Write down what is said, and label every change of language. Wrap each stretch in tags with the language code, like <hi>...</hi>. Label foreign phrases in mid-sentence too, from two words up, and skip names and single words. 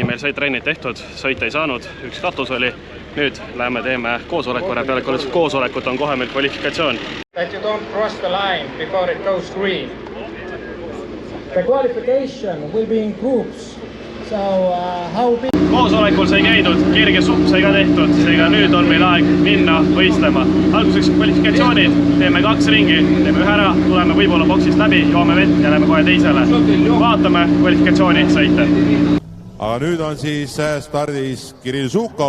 <et>olid trennid tehtud, sõita ei saanud, üks katus oli. Nüüd lähme teeme koosolekule, peale koosolekut on kohe meil kvalifikatsioon.</et> <en>That you don't cross the line before it goes green. The qualification will be in groups. So how big...</en> <et>Koosolekul sai käidud, kerge supp sai ka tehtud, seega nüüd on meil aeg minna võistlema. Alguseks kvalifikatsioonid, teeme 2 ringi, teeme ühe ära, tuleme võibolla boksist läbi, joome vett ja lähme kohe teisele. Vaatame kvalifikatsiooni sõite. Aga nüüd on siis stardis Kirill Žukov.</et>